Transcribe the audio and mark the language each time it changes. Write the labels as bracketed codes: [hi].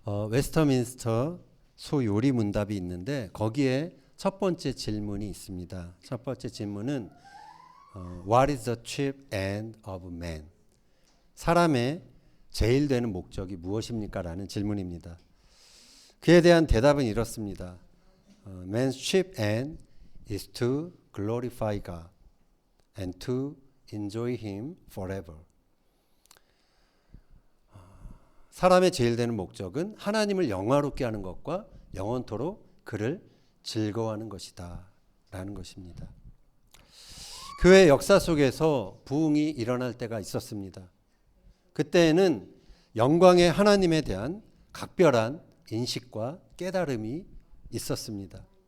[ko] 웨스터민스터 소요리 문답이 있는데 거기에 첫 번째 질문이 있습니다. 첫 번째 질문은 [en] What is the chief end of man? [ko] 사람의 제일 되는 목적이 무엇입니까? 라는 질문입니다. 그에 대한 대답은 이렇습니다. [en] Man's chief end is to glorify God and to enjoy Him forever. [ko] 사람의 제일 되는 목적은 하나님을 영화롭게 하는 것과 영원토록 그를 즐거워하는 것이다 라는 것입니다. 교회 역사 속에서 부흥이 일어날 때가 있었습니다. 그때에는 영광의 하나님에 대한 각별한 인식과 깨달음이 있었습니다.